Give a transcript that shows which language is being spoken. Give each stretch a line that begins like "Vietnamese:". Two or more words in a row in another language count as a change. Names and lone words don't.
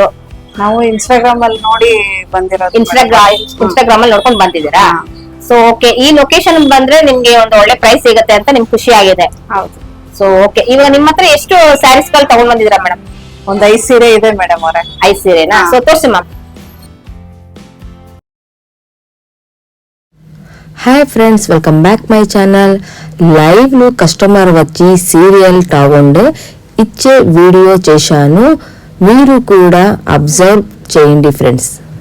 Kannada: ನಾವು ಇನ್ಸ್ಟಾಗ್ರಾಮ್ ಅಲ್ಲಿ ನೋಡಿ ಬಂದಿರೋದು. ಇನ್ಸ್ಟಾಗ್ರಾಮ್ ಅಲ್ಲಿ ನೋಡ್ಕೊಂಡು ಬಂದಿದ್ದೀರಾ?
English: so okay,
Kannada: ಈ ಲೊಕೇಶನ್ ಬಂದ್ರೆ ನಿಮ್ಗೆ ಒಂದು ಒಳ್ಳೆ ಪ್ರೈಸ್ ಸಿಗುತ್ತೆ ಅಂತ ನಿಮ್ಗೆ ಖುಷಿ ಆಗಿದೆ. ಹೌದು.
English: so okay,
Kannada: ಇವಾಗ ನಿಮ್ಮ ಹತ್ರ ಎಷ್ಟು ಸ್ಯಾರೀಸ್ ಗಳು ತಗೊಂಡ್ ಬಂದಿದ್ದೀರಾ ಮೇಡಮ್? ಒಂದ್ 5 ಸೀರೆ ಇದೆ ಮೇಡಮ್ ಅವರೇ. 5 ಸೀರೆನಾ? ಸೊ ತೋರಿಸಿ ಮ್ಯಾಮ್.
English: Hi friends, welcome back my channel.
Telugu: లైవ్లో కస్టమర్ వచ్చి సీరియల్ టాగుండే ఇచ్చే వీడియో చేశాను, మీరు కూడా అబ్జర్వ్ చేయండి ఫ్రెండ్స్.